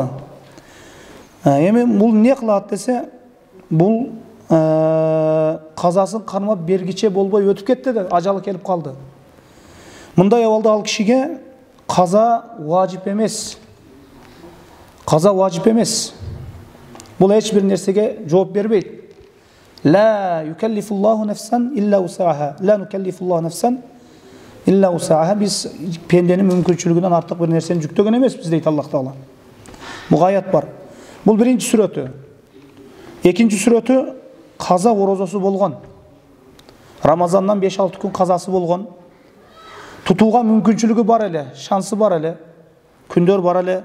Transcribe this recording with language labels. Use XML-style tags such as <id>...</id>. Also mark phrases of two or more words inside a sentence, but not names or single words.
<ky>Эми бул не кылат десе, бул казасын кармап бергиче болбой өтүп кетти да, ажалы келип калды. Мындай абалда ал кишиге каза важип эмес. Каза важип эмес. Бул эч бир нерсеге жооп бербейт.</ky> <ar>لا يكلف الله نفسا إلا وسعها. لا نكلف الله نفسا إلا وسعها.</ar> <ky>Биз пенденин мүмкүнчүлүгүнөн артык бир нерсени жүктөгөн эмеспиз дейт Аллах Таала. Бул аят бар. Бул биринчи сүрөтү. Экинчи сүрөтү каза орозосу болгон. Рамазандан 5-6 күн казасы болгон. Тутууга мүмкүнчүлүгү бар эле, шансы бар эле, күндөр бар эле.</ky>